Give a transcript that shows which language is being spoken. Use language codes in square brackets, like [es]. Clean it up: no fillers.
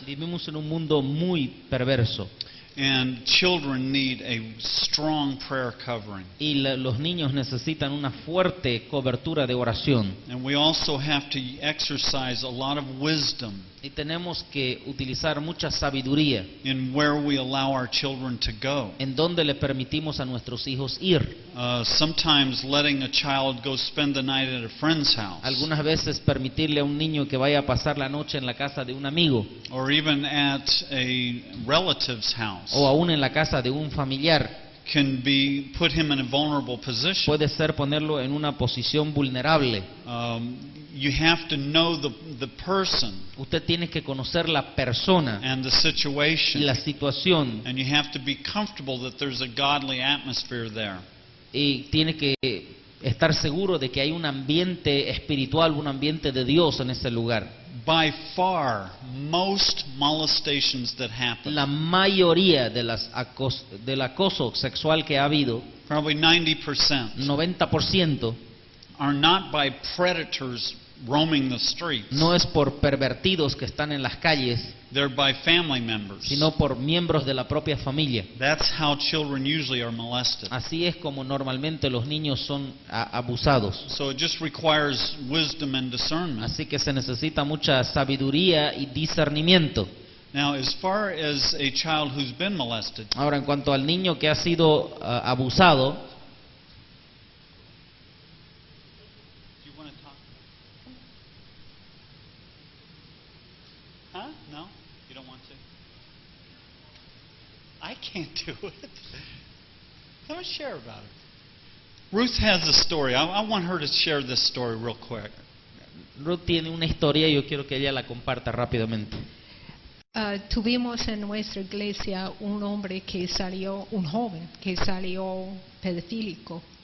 [es] Vivimos en un mundo muy perverso [en] and children need a strong prayer covering. [es] y los niños necesitan una fuerte cobertura de oración. [en] And we also have to exercise a lot of wisdom [es] Y tenemos que utilizar mucha sabiduría [en] in where we allow our children to go. [es] en donde le permitimos a nuestros hijos ir. [en] Sometimes letting a child go spend the night at a friend's house, [es] Algunas veces permitirle a un niño que vaya a pasar la noche en la casa de un amigo [en] or even at a relative's house, [es] o aún en la casa de un familiar [en] can put him in a vulnerable position. [es] puede ser ponerlo en una posición vulnerable. [en] You have to know the person [es] Usted tiene que conocer la persona [en] and the [es] y [en] situation, [es] la situación [en] and you have to be comfortable that there's a godly atmosphere there. [es] y tiene que estar seguro de que hay un ambiente espiritual, un ambiente de Dios en ese lugar. [en] By far, most molestations that happen, [es] La mayoría de del acoso sexual que ha habido, [en] probably 90%, [es] 90%, [en] are not by predators roaming the streets. [es] no es por pervertidos que están en las calles, [en] They're by family members. [es] sino por miembros de la propia familia. [en] That's how children usually are molested. [es] Así es como normalmente los niños son abusados. [en] So it just requires wisdom and discernment. [es] Así que se necesita mucha sabiduría y discernimiento. [en] Now, as far as a child who's been molested, [es] Ahora, en cuanto al niño que ha sido abusado, [en] do you want to talk? Huh? No? You don't want to? I can't do it. Come and share about it. Ruth has a story. I want her to share this story real quick. [es] Ruth tiene una historia y yo quiero que ella la comparta rápidamente. Tuvimos en nuestra iglesia un hombre que salió, un joven que salió pedofílico.